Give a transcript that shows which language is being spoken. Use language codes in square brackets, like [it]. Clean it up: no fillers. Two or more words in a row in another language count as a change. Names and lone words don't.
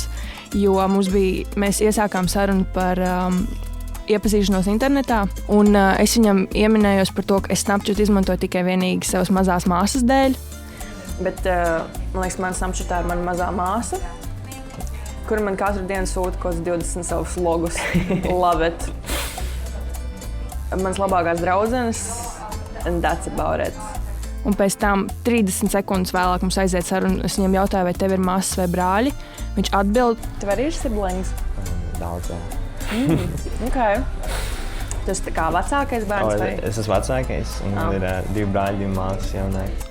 [lv] Jo mēs iesākām sarunu par iepazīšanos internetā. Un es viņam ieminējos par to, ka es Snapchat izmantoju tikai vienīgi savas mazās māsas dēļ. Bet, man liekas, man Snapchatā ir mana mazā māsa, kura man katru dienu sūta kaut 20 savus logus. [en] Love it. [lv] Mans labākās draudzenes, [en] and that's about it. [lv] Un pēc tam 30 sekundes vēlāk mums aiziet saruna. Es viņam jautāju, vai tev ir māsas vai brāļi. Viņš atbild, tev arī ir siblings? Daudz, jā. Okay. Tu esi tā kā vecākais bērns? Es esmu vecākais, un man ir 2 brāļi, 2 māsas jaunāki.